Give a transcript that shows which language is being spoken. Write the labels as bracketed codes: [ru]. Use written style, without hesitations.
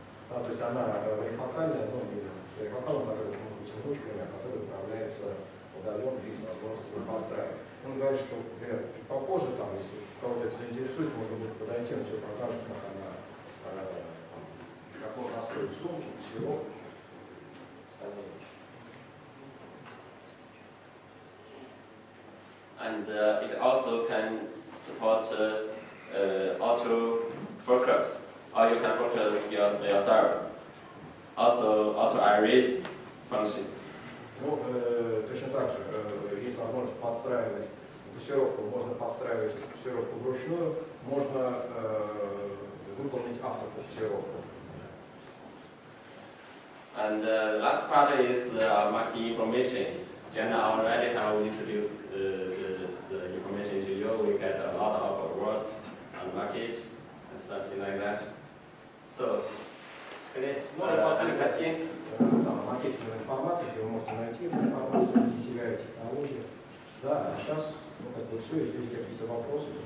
[ru] То есть она варифокальная, но не варифокальная, которая может быть ручками, а которая управляется удаленно, есть возможность его построить. Он говорит, что, например, чуть попозже, там, если кого-то это заинтересует, можно будет подойти, он все покажет, как она, как он настроит zoom, всего остальное. [en] And it also can support auto focus, or you can focus yourself. Also, auto iris function. [ru] Ну, точно так же, есть возможность подстраивать фокусировку, можно подстраивать фокусировку вручную, можно выполнить автофокусировку. [en] And the last part is marketing information. Jenna already have introduced the information to you. We get a lot of awards on the market and something like that. So, finished. Any question? [ru] Там маркетинговая информация, где вы можете найти эту информацию, HD-CVI технологии. Да, а сейчас, ну, как бы все, если есть какие-то вопросы,